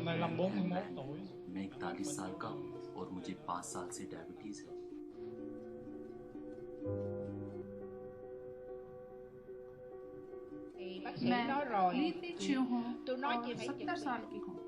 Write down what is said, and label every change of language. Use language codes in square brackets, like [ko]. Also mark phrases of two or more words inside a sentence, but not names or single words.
[vi] Anh 41 tuổi. [hi] मैं 41 साल का हूँ और मुझे 5 साल से डायबिटीज है। मैं लीती चियो हूँ और [vi] chị phải [hi] 70 साल की हूँ।